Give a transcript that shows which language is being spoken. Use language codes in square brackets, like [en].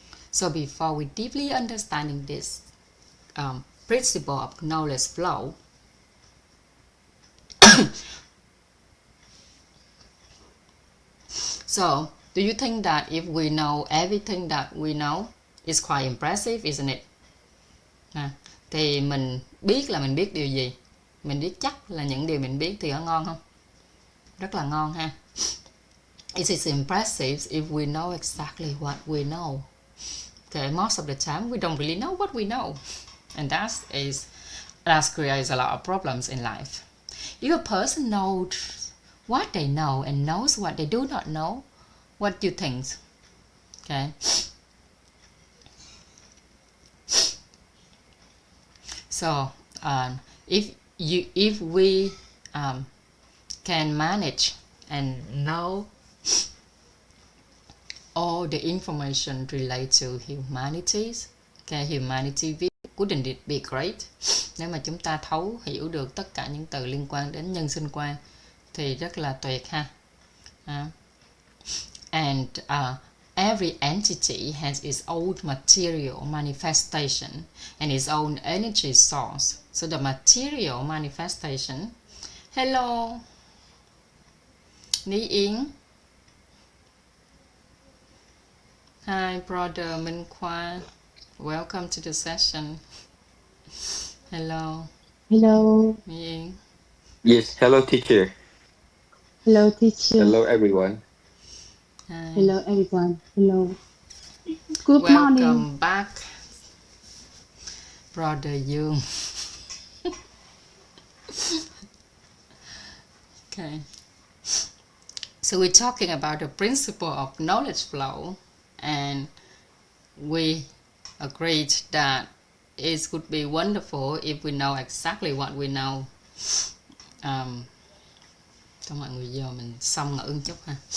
[en] So before we deeply understanding this principle of knowledge flow, so do you think that if we know everything that we know, it's quite impressive, isn't it? [vi] Thì mình biết là mình biết điều gì, mình biết chắc là những điều mình biết thì có ngon không? Rất là ngon ha. [en] It is impressive if we know exactly what we know. Okay, most of the time we don't really know what we know, and that creates a lot of problems in life. If a person knows what they know and knows what they do not know, what do you think? Okay. So if we can manage and know all the information related to humanities, okay, humanity view, wouldn't it be great? [vi] Nếu mà chúng ta thấu hiểu được tất cả những từ liên quan đến nhân sinh quan thì rất là tuyệt ha. [en] And every entity has its own material manifestation and its own energy source. So the material manifestation. Hello, Ní Yến. Hi, brother Minh Khoa. Welcome to the session. Hello. Hello. Ní Yến. Yes, hello teacher. Hello, teacher. Hello everyone. Hi. Hello, everyone. Hello. Good Welcome morning. back, brother Dương. Okay. So we're talking about the principle of knowledge flow, and we agreed that it would be wonderful if we know exactly what we know. [vi] Cho mọi người giờ mình xong ngữ một chút ha.